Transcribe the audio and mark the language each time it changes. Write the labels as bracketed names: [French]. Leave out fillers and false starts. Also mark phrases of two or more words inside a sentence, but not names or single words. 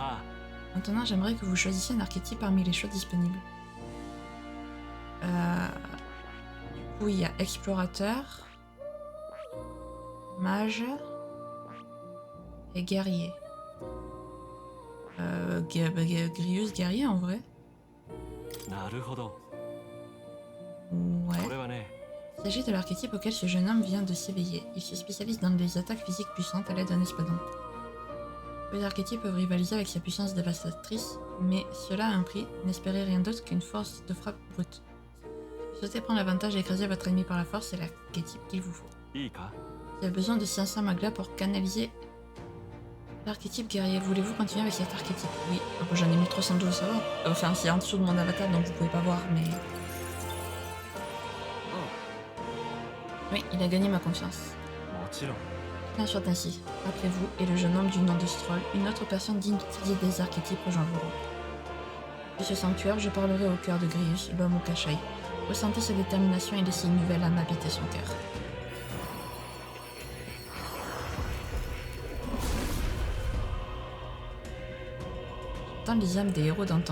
[French] Maintenant, j'aimerais que vous choisissiez un archétype parmi les choix disponibles. Du coup, il y a explorateur, mage et guerrier. Grilleuse guerrier en vrai. [Japanese] なるほど。 [French] Ouais. [Japanese] これはね、 [French] Il s'agit de l'archétype auquel ce jeune homme vient de s'éveiller. Il se spécialise dans les attaques physiques puissantes à l'aide d'un espadon. Les archétypes peuvent rivaliser avec sa puissance dévastatrice, mais cela a un prix. N'espérez rien d'autre qu'une force de frappe brute. Si vous souhaitez prendre l'avantage et écraser votre ennemi par la force, c'est l'archétype qu'il vous faut. [Japanese] いいか？ [French] Il y a besoin de 500 maglas pour canaliser l'archétype guerrier. Voulez-vous continuer avec cet archétype? Oui. Ah bah, j'en ai 1312, ça va. Enfin, c'est en dessous de mon avatar, donc vous pouvez pas voir, mais... Oui, il a gagné ma confiance. [Japanese] もちろん。 [French] Bien soit ainsi. Après vous et le jeune homme du nom de Stroll, une autre personne digne d'utiliser des archétypes rejoint vos rangs. De ce sanctuaire, je parlerai au cœur de Grius, l'homme au Kashai. Ressentez sa détermination et laissez une nouvelle âme habiter son cœur. J'entends les âmes des héros d'antan.